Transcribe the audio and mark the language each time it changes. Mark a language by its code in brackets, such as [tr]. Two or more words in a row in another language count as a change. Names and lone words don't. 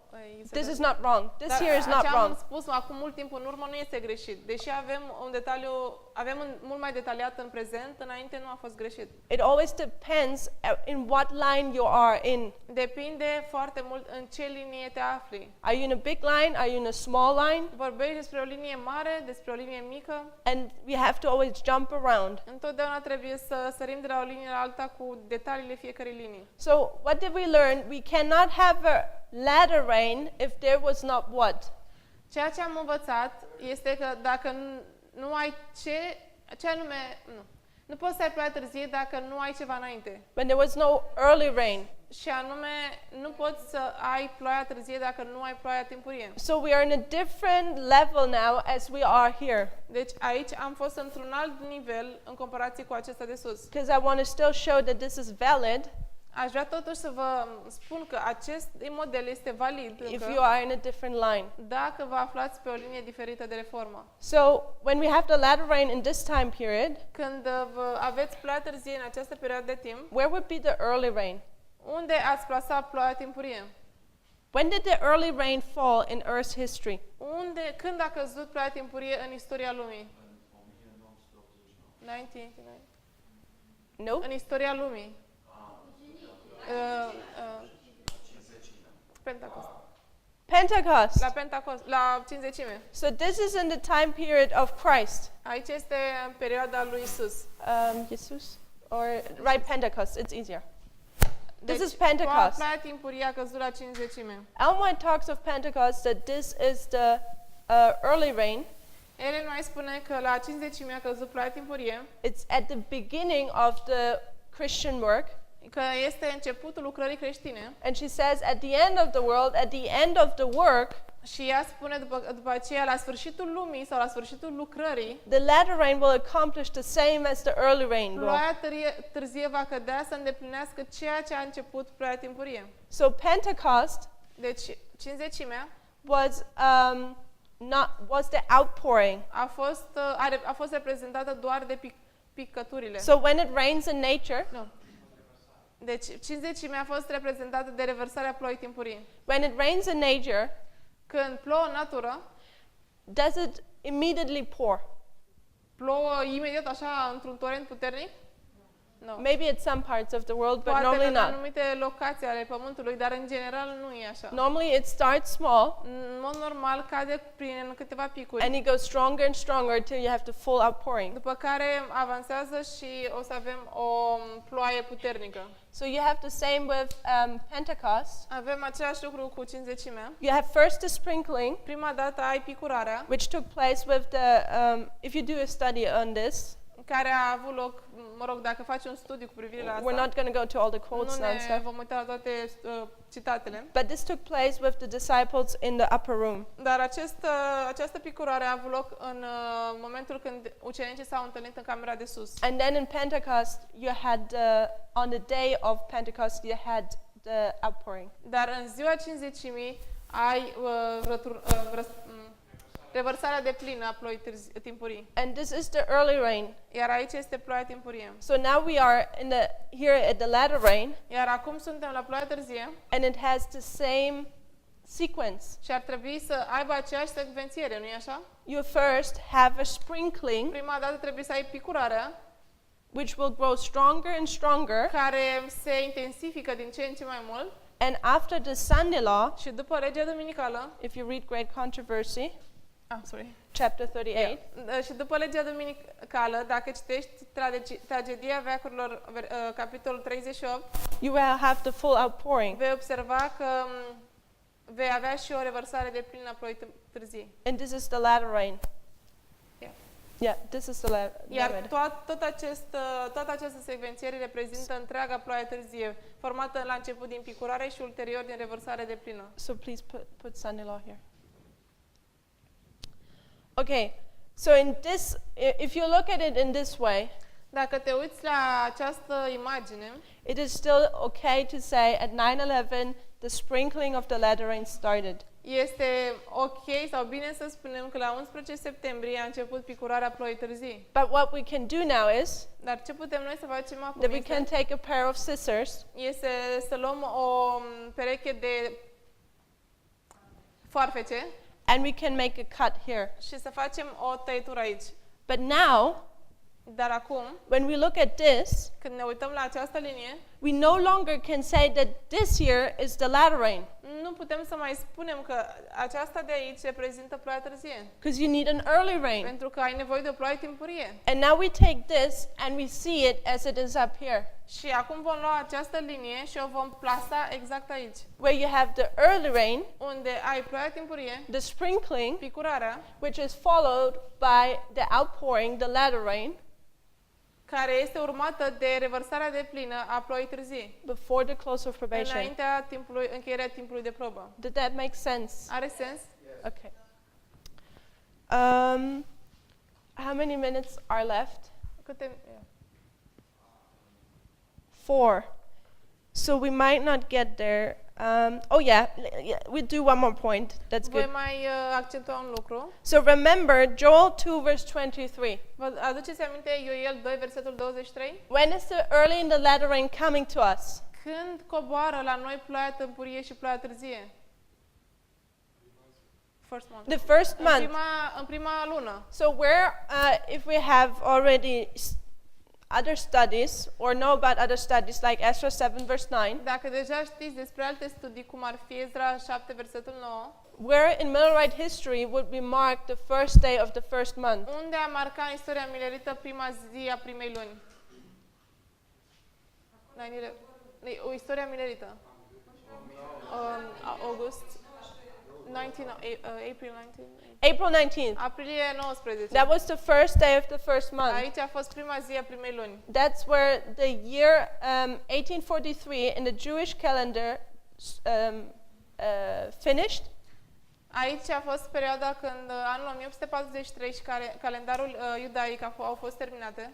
[en] This is not wrong. This here is not [ro] ce am [en] wrong. [ro] spus acum mult timp în urmă nu este greșit. Deși avem un mult mai detaliat în prezent, înainte nu a fost greșit. [en] It always depends in what line you are in. [ro] Depinde foarte mult în ce linie te afli. [en] Are you in a big line? Are you in a small line? [ro] Vorbești despre o linie mare, despre o linie mică. [en] And we have to always jump around. [ro] Întotdeauna trebuie să sărim de la o linie la alta cu detaliile fiecarei linii. [en] So what did we learn? We cannot have a latter rain if there was not what? [ro] Ceea ce am învățat este că dacă nu ai ce anume, nu poți să ai ploaie târzie dacă nu ai ceva înainte. [en] When there was no early rain. [ro] Și anume, nu poți să ai ploaia târzie dacă nu ai ploaia timpurie. [en] So we are in a different level now as we are here. [ro] Deci aici am fost într-un alt nivel în comparație cu acesta de sus. [en] Because I want to still show that this is valid. [ro] Aș vrea totuși să vă spun că acest model este valid [en] If [ro] încă, [en] you are in a different line. [ro] dacă vă aflați pe o linie diferită de reformă. [en] So when we have the latter rain in this time period, [ro] Când aveți ploaia târzie în această perioadă de timp, [en] where would be the early rain? [ro] unde ați plasat ploaia timpurie? [en] When did the early rain fall in Earth's history? [ro] Când a căzut ploaia timpurie în istoria lumii? [en] 1989. No? [ro] În istoria lumii. Pentecost. [en] Pentecost. [ro] La Cincizecime. [en] So this is in the time period of Christ. [ro] Aici este în perioada lui Isus. [en] Jesus? Or right, Pentecost, it's easier. This is [ro] Deci, [en] Pentecost. [ro] ploaia timpurie a căzut la Cincizecime. [en] Ellen White talks of Pentecost that this is the early rain. [ro] Ellen White spune că la Cincizecime a căzut ploaia timpurie, [en] It's at the beginning of the Christian work. [ro] că este începutul lucrării creștine. [en] And she says at the end of the world, at the end of the work, [ro] Și ea spune după aceea, la sfârșitul lumii sau la sfârșitul lucrării, [en] the latter rain will accomplish the same as the early rain will. [ro] ploaia târzie va cădea să îndeplinească ceea ce a început ploaia timpurie. [en] So Pentecost [ro] Deci, Cincizecimea [en] was the outpouring. [ro] a fost reprezentată doar de picăturile. [en] So when it rains in nature, [ro] Nu. Deci, Cincizecimea a fost reprezentată de revărsarea ploii timpurii. [en] when it rains in nature, [ro] Când plouă în natură, [en] does it immediately pour? [ro] plouă imediat așa într-un torent puternic? Nu. [en] Maybe at some parts of the world, but [ro] Poate [en] normally [ro] în [en] not. [ro] anumite locații ale pământului, dar în general nu e așa. [en] Normally it starts small [ro] În mod normal cade prin câteva picuri, [en] and it goes stronger and stronger until you have the full outpouring. [ro] după care avansează și o să avem o ploaie puternică. [en] So you have the same with Pentecost. [ro] Avem același lucru cu Cincizecimea. [en] You have first the sprinkling, [ro] Prima dată ai picurarea, [en] which took place with the, if you do a study on this, [ro] care a avut loc, dacă faci un studiu cu privire la [en] we're [ro] asta, [en] not going to go to all the quotes [ro] nu [en] now and [ro] ne [en] stuff, [ro] vom uita la toate citatele. [en] but this took place with the disciples in the upper room. [ro] Dar această picurare a avut loc în momentul când ucenicii s-au întâlnit în camera de sus. [en] And then in Pentecost, you had, on the day of Pentecost, you had the outpouring. [ro] Dar în ziua Cincizecimii ai revărsarea de plină a ploii timpurii. [en] And this is the early rain. [ro] Iar aici este ploaia timpurie. [en] So now we are here at the latter rain, [ro] Iar acum suntem la ploaia târzie [en] and it has the same sequence. [ro] și ar trebui să aibă aceeași secvențiere, nu-i așa? [en] You first have a sprinkling, [ro] Prima dată trebuie să ai picurarea, [en] which will grow stronger and stronger, [ro] care se intensifică din ce în ce mai mult, [en] and after the Sunday law, [ro] și după legea duminicală, [en] if you read Great Controversy, sorry. chapter 38, [ro] Și după legea duminicală, dacă citești Tragedia veacurilor, capitolul 38, [en] you will have the full outpouring. [ro] vei observa că vei avea și o revărsare de plină a ploii târzii. [en] And this is the latter rain. Yeah. Yeah, this is the latter [ro] Iar [en] rain. [ro] toată această secvențiere reprezintă întreaga ploaie târzie, formată la început din picurare și ulterior din revărsare de plină. [en] So please put Sunday law here. Okay, so if you look at it in this way, [ro] Dacă te uiți la această imagine, [en] it is still okay to say at 9/11 the sprinkling of the latter rain started. [ro] este ok sau bine să spunem că la 11 septembrie a început picurarea ploii târzii. [en] But what we can do now is [ro] Dar ce putem noi să facem acum [en] that we can take a pair of scissors [ro] este să luăm o pereche de foarfece [en] and we can make a cut here. [ro] și să facem o tăietură aici. [en] But now, [ro] Dar acum, [en] when we look at this, [ro] când ne uităm la această linie, [en] we no longer can say that this here is the latter rain, [ro] nu putem să mai spunem că aceasta de aici reprezintă ploaia târzie, [en] because you need an early rain. [ro] pentru că ai nevoie de o ploaie timpurie. [en] And now we take this and we see it as it is up here, [ro] Și acum vom lua această linie și o vom plasa exact aici, [en] where you have the early rain, [ro] unde ai ploaia timpurie, [en] the sprinkling, [ro] picurarea, [en] which is followed by the outpouring, the latter rain, [ro] care este urmată de revărsarea de plină a ploii târzii, [en] before the close of probation. [ro] înaintea timpului, încheierea timpului de probă. [en] Did that make sense? [ro] Are sens? [en] Okay. How many minutes are left? [ro] Câte... [en] 4. So we might not get there. We do one more point. That's [ro] Voi [en] good. [ro] mai accentua un lucru. [en] So remember Joel 2 verse 23. [ro] Vă aduceți aminte Ioel 2, versetul 23? [en] When is the early and the latter rain coming to us? [ro] Când coboară la noi ploaia tâmpurie și ploaia târzie? [en] First month. The first month. [ro] În prima lună. [en] So where, if we have already other studies or know about other studies like Ezra 7 verse 9, [ro] Dacă deja știți despre alte studii, cum ar fi Ezra 7, versetul 9, [en] where in Millerite history would we mark the first day of the first month? [ro] unde a marcat în istoria milerită prima zi a primei luni? O istoria milerită. [en] August 19, April 19. April 19th. [ro] Aprilie 19. [en] That was the first day of the first month. [ro] Aici a fost prima zi a primei luni. [en] That's where the year 1843 in the Jewish calendar finished. [ro] Aici a fost perioada când anul 1843 și calendarul iudaic au fost terminate.